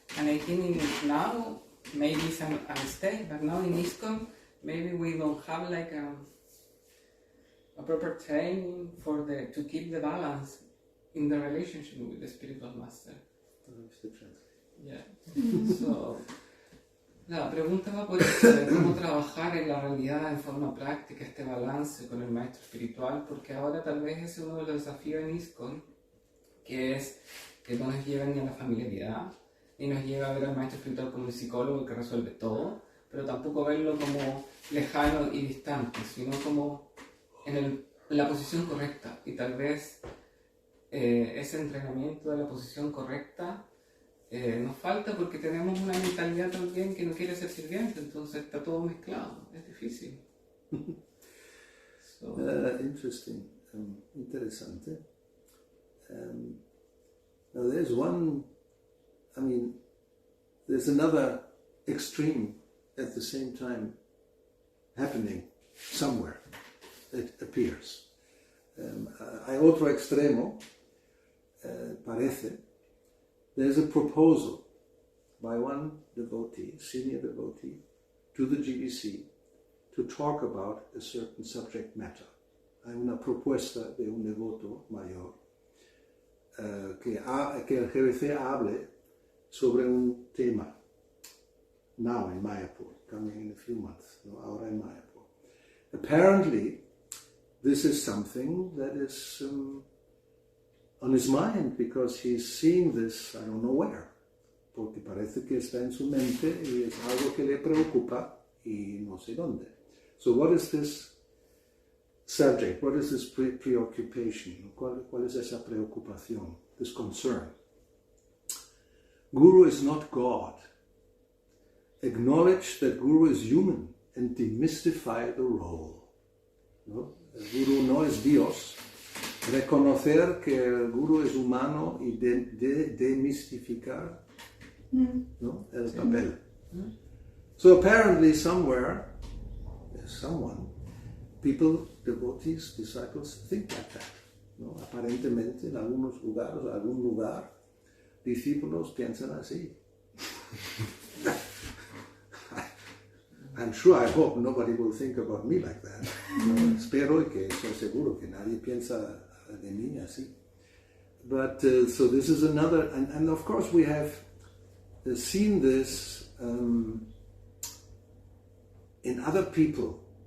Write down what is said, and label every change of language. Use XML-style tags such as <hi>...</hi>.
<en>And I think now, maybe it's a mistake, but now in ISKCON, maybe we don't have like a proper training to keep the balance in the relationship with the spiritual master. Yeah.</en> <es>So, la pregunta va por eso, de cómo trabajar en la realidad en forma práctica, este balance con el maestro espiritual, porque ahora tal vez es uno de los desafíos en ISKCON, que es que no nos lleva ni a la familiaridad, ni nos lleva a ver al maestro espiritual como el psicólogo que resuelve todo, pero tampoco verlo como lejano y distante, sino como en la posición correcta. Y tal vez ese entrenamiento de la posición correcta nos falta porque tenemos una mentalidad también que no quiere ser sirviente, entonces está todo mezclado, es difícil.</es> <en>So. Interesting,</en> <es>interesante.</es> <en>Now there's there's another extreme at the same time happening somewhere, it appears.</en> <es>Hay otro extremo, parece.</es> <en>There's a proposal by one devotee, senior devotee, to the GBC to talk about a certain subject matter.</en> <es>Hay una propuesta de un devoto mayor que el GBC hable sobre un tema,</es> <en>now in Mayapur, coming in a few months,</en> <es>ahora en Mayapur.</es> <en>Apparently, this is something that is on his mind, because he's seeing this, I don't know where.</en> <es>porque parece que está en su mente y es algo que le preocupa y no sé dónde.</es> <en>So what is this subject? What is this preoccupation?</en> <es>¿Cuál es esa preocupación?</es> <en>This concern. Guru is not God. Acknowledge that Guru is human and demystify the role.</en> <es>¿No? El Guru no es Dios. Reconocer que el Guru es humano y demistificar ¿no? el papel.</es> <en>So apparently somewhere, someone, people, devotees, disciples think like that.</en> <es>¿No? Aparentemente en algunos lugares, algún lugar, discípulos piensan así.</es> <en>I'm sure, I hope nobody will think about me like that.</en> <es>¿No? Espero y que estoy seguro que nadie piensa de mí así.</es> <en>But so this is another, and of course we have seen this in other people.</en>